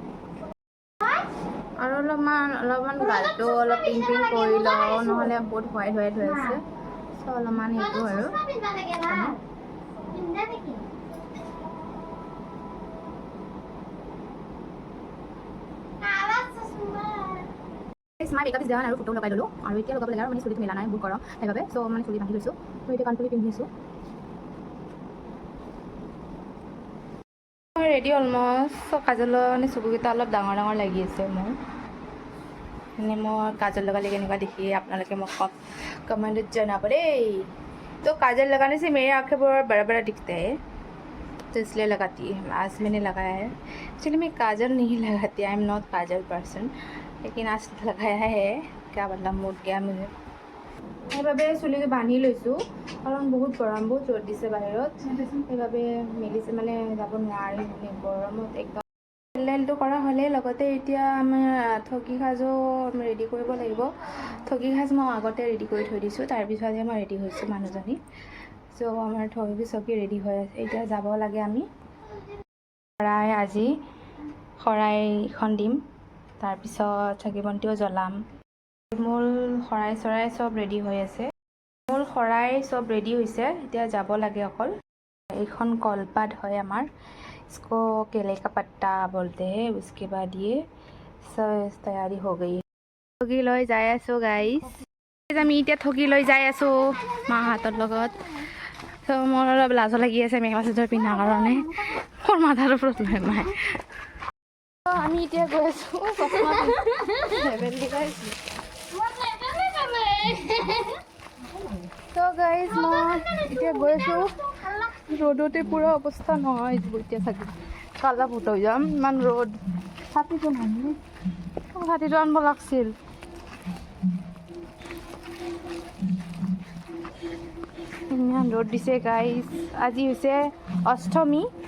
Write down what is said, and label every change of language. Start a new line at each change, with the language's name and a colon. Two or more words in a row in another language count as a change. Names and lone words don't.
Assamese: আৰু অলপমান গালটো অলপ পিংক কৰি লওঁ নহ'লে বহুত হোৱাইট হৈ আছে চ' অলপমান সেইটো আৰু স্মাৰ্ট মেকআপ দিয়া আৰু ফটো লগাই ল'লোঁ আৰু এতিয়া লগাব লাগে আৰু মানে চুলিটো মিলা নাই বহুত গৰম সেইবাবে চ' মানে চুলি বান্ধি লৈছোঁ ত' এতিয়া কাণফুলি পিন্ধি আছোঁ ৰেডি অলমষ্ট কাজলৰ মানে চকুকেইটা অলপ ডাঙৰ ডাঙৰ লাগি আছে মোৰ মানে মই
Hindi: काजल लगा लेकिन इनका देखिए
Assamese: আপোনালোকে মোক
Hindi: कमेंट जनाब दें तो काजल लगाने से मेरी आँखें बहुत बड़ा बड़ा दिखते हैं तो इसलिए लगाती है आज मैंने लगाया है एक्चुअली मैं काजल नहीं
Assamese: लगाती
English: I am not kajal person
Hindi: लेकिन आज लगाया है क्या मतलब मूड गया मुझे
Assamese: সেইবাবে চুলিটো বান্ধি লৈছোঁ কাৰণ বহুত গৰম বহুত ৰ'দ দিছে বাহিৰত সেইবাবে মিলিছে মানে যাব নোৱাৰি মানে গৰমত একদম পেণ্ডেলটো কৰা হ'লে লগতে এতিয়া আমাৰ ঠগী সাজো ৰেডি কৰিব লাগিব ঠগী সাজ মই আগতে ৰেডি কৰি থৈ দিছোঁ তাৰপিছতহে মই ৰেডি হৈছোঁ মানুহজনী চ' আমাৰ ঠগী চকী ৰেডি হৈ আছে এতিয়া যাব লাগে আমি আজি শৰাইখন দিম তাৰপিছত চাকি বন্তিও জ্বলাম মূল শৰাই চৰাই চব ৰেডি হৈ আছে মূল শৰাই চব ৰেডি হৈছে এতিয়া যাব লাগে অকল এইখন কলপাত হয় আমাৰ
Hindi: इसको केले का पत्ता बोलते हैं उसके बाद ये सब तैयारी हो गई
Assamese: ठगी লৈ যাই আছোঁ গাইছ আমি এতিয়া ঠগি লৈ যাই আছোঁ মাহঁতৰ লগত তো মোৰ অলপ লাজ লাগি আছে মেখেলা চাদৰ পিন্ধাৰ কাৰণে মোৰ মাথাৰ ওপৰত লৈ নাই আমি এতিয়া গৈ আছোঁ তো গাইজ মই এতিয়া গৈ আছোঁ ৰ'দতে পুৰা অৱস্থা নহয় এতিয়া চাগে কালা ফুট হৈ যাম ইমান ৰ'দ ছাতিটো নানি ছাতিটো আনিব লাগিছিল ইমান ৰ'দ দিছে গাইজ আজি হৈছে অষ্টমী